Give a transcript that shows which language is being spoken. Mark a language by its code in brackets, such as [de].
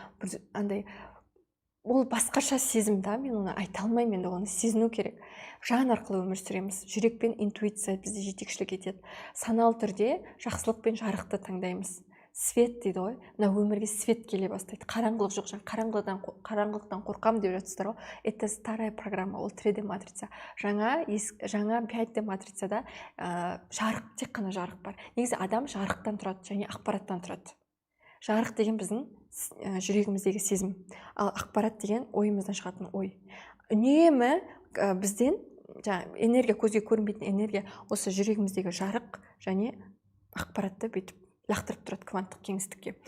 [kk] Бір андай ол басқаша сезім да, мен оны айта алмаймын, енді оны сезіну керек. Жан арқылы өмір сүреміз. Жүрек пен интуиция бізде жетекшілік етеді. Саналы түрде жақсылық пен жарықты таңдаймыз. Свет дейді ғой, мына өмірге свет келе бастайды. Қараңғылық жоқ, қараңғылықтан қорқам деп жатсыздар ғой. [ru] Это старая программа, [kk] ол 3D матрица. Жаңа 5D матрицада жарық, тек қана жарық бар. Негізі адам жарықтан тұрады және ақпараттан тұрады. Жарық деген біздің жүрегіміздегі сезім, ал ақпарат деген ойымыздан шығатын ой. Үнемі бізден энергия, көзге көрінбейтін энергия осы жүрегіміздегі жарық және ақпаратты бүйтіп лақтырып тұрады кванттық кеңістікке.